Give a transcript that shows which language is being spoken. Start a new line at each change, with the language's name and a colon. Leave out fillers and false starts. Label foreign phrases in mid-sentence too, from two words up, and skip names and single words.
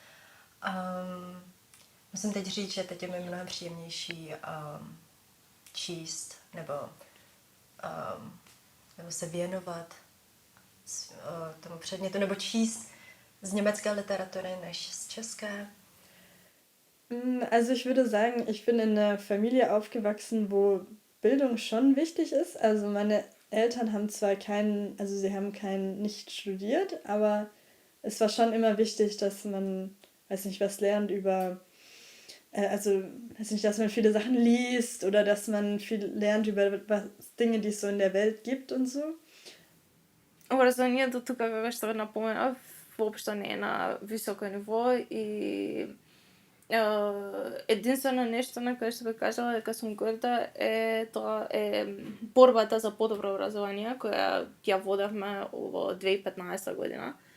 Czech: Musím teď říct, že teď je mi mnohem příjemnější číst nebo se věnovat tomu předmětu, nebo číst z německé literatury než z české.
German: Also ich würde sagen, ich bin in einer Familie aufgewachsen, wo Bildung schon wichtig ist. Also meine Eltern haben zwar also sie haben nicht studiert, aber es war schon immer wichtig, dass man, weiß nicht, was lernt über, weiß nicht, dass man viele Sachen liest oder dass man viel lernt über Dinge, die es so in der Welt gibt und so.
Macedonian: Образованието тук, како што напоменав, воопшто не е на високо ниво и единствено нешто на кое што би кажала дека сум горда е тоа е борбата за подобро образование која ја водевме во 2015 година.